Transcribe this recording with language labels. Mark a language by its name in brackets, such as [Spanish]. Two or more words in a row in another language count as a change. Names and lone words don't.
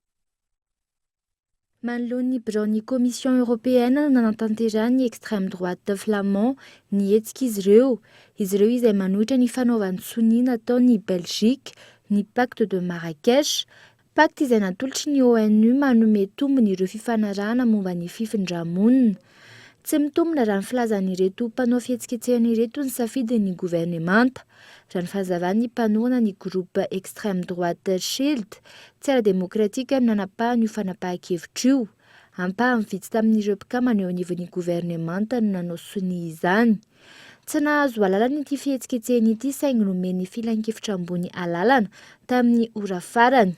[Malagasy] Manoloan'ny biraon'ny Commission européenne nanatanterahan'ny [French] extrême droite flamand [Malagasy] ny hetsika izy ireo izay manohitra ny fanaovan'ny soniana ataon'ny Belgique ny pacte de Marrakech, pacte izay natolotry ny ONU manome tombony ireo fifanarahana momba ny fifindramonina. Tsy mitombona raha ny filazan'ireto mpanao fihetsiketsehana ireto ny safidin'ny gouvernemanta. Raha ny fahazavan'ny mpanohana ny [French] groupe extrême droite [Malagasy] Shield, tsy ara-demokratika no nanapahany io fanapahan-kevitra io. Ampahany vitsy tamin'ireo mpikama eo anivon'ny gouvernemanta no nanao sonia izany. Tsy nahazo alalana ity fihetsiketsehana ity saingy nomeny filan-kevitra ambony alalana tamin'ny ora farany.